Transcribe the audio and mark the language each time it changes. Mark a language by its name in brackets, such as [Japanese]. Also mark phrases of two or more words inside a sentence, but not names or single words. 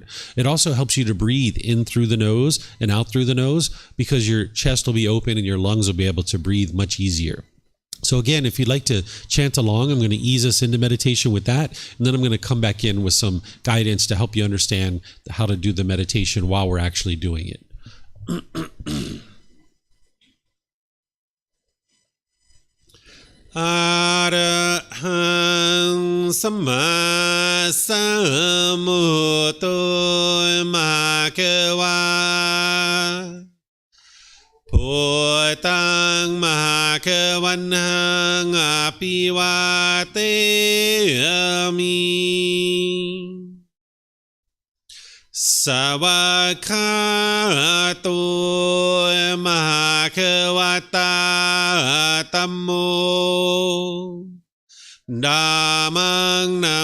[English] It also helps you to breathe in through the nose and out through the nose because your chest will be open and your lungs will be able to breathe much easier. So again, if you'd like to chant along, I'm going to ease us into meditation with that, and then I'm going to come back in with some guidance to help you understand how to do the meditation while we're actually doing it. [Pali] Arahang Samma Sambuddho Bhagava Bhutang Bhagavanang Apivateyami Savakato Bhagavata Tammo Dhammang